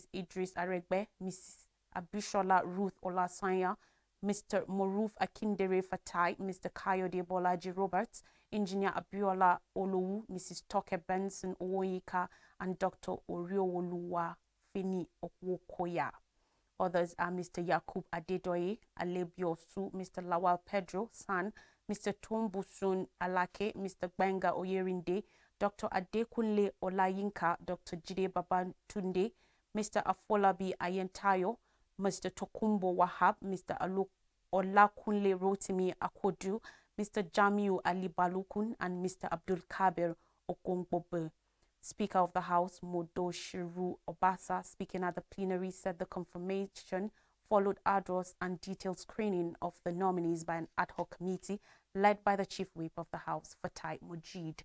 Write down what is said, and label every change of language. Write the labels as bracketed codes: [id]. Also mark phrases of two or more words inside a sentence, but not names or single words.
[en] Idris Aregbe, Mrs. Abishola Ruth Olasanya, Mr. Moruf Akindere Fatai, Mr. Kayode Bolaji Roberts, Engineer Abiola Olowu, Mrs. Toke Benson Owoyika, and Dr. Oriowoluwa Fini Okwokoya. Others are Mr. Yakub Adedoye Alebiosu, Mr. Lawal Pedro San, Mr. Tombusun Alake, Mr. Benga Oyerinde, Dr. Adekunle Olayinka, Dr. Jide Babatunde, Mr. Afolabi Ayentayo, Mr. Tokumbo Wahab, Mr. Olakunle Rotimi Akodu, Mr. Jamiu Ali Balukun, and Mr. Abdul Kabir Okongbobe. Speaker of the House, Modoshiru Obasa, speaking at the plenary, said the confirmation followed arduous and detailed screening of the nominees by an ad hoc committee led by the Chief Whip of the House, Fatai Mujid.